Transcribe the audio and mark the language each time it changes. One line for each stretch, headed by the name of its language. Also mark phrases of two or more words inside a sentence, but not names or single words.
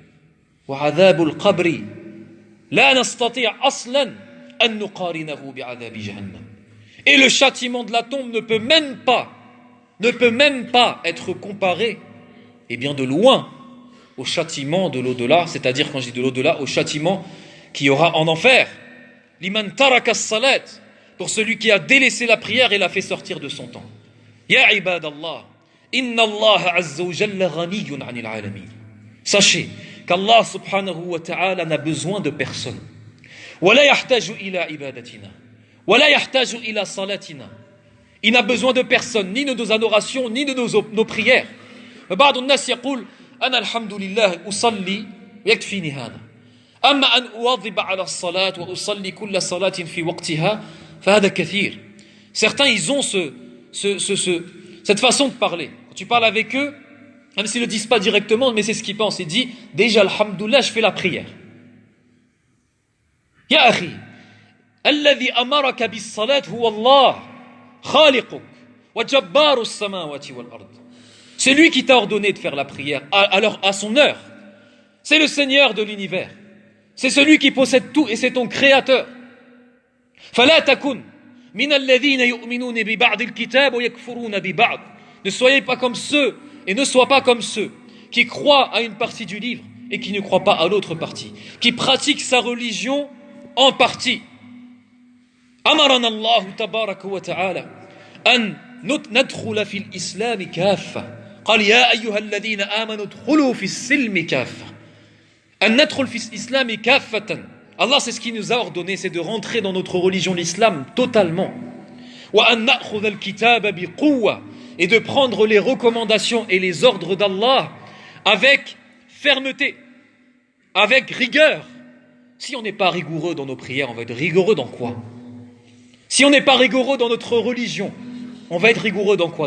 French: Et le châtiment de la tombe ne peut même pas être comparé, et bien de loin, au châtiment de l'au-delà, c'est-à-dire quand je dis de l'au-delà, au châtiment qui y aura en enfer.
Arabic: لمن ترك الصلاة,
French: pour celui qui a délaissé la prière et l'a fait sortir de son temps.
Arabic: يا عباد الله، إن الله عز وجل غني عن العالمين.
French: Sachez qu'Allah
Arabic: سبحانه وتعالى
French: n'a besoin de personne.
Arabic: ولا يحتاج إلى عبادتنا، ولا يحتاج إلى صلاتنا.
French: Il n'a besoin de personne, ni de nos adorations, ni de nos prières.
Arabic: بعض الناس يقول أنا الحمد لله أصلي ويكفيني هذا. أما أن أواظب على الصلاة وأصلي كل صلاة في وقتها فهذا كثير.
French: Certains, ils ont cette façon de parler. Quand tu parles avec eux, même s'ils ne le disent pas directement, mais c'est ce qu'ils pensent. Ils disent, déjà, alhamdoulilah, je fais la prière.
Arabic: يا أخي، الذي أمرك بالصلاة هو الله، خالقك، وجبار السماوات والأرض.
French: C'est lui qui t'a ordonné de faire la prière à son heure. C'est le Seigneur de l'univers. C'est celui qui possède tout et c'est ton créateur.
Arabic: فلا تكن من الذين يؤمنون ببعض الكتاب ويكفرون ببعض.
French: Ne soyez pas comme ceux et ne sois pas comme ceux qui croient à une partie du livre et qui ne croient pas à l'autre partie, qui pratiquent sa religion en partie.
Arabic: أمرنا الله تبارك وتعالى أن ندخل في الإسلام كافة. قال يا أيها الذين آمنوا ادخلوا في السلم كافة. أن ندخل في الإسلام كافة.
French: Allah, c'est ce qu'il nous a ordonné, c'est de rentrer dans notre religion, l'islam, totalement.
Arabic: وأن نأخذ الكتاب بقوة.
French: Et de prendre les recommandations et les ordres d'Allah avec fermeté, avec rigueur. Si on n'est pas rigoureux dans nos prières, on va être rigoureux dans quoi? Si on n'est pas rigoureux dans notre religion, on va être rigoureux dans quoi?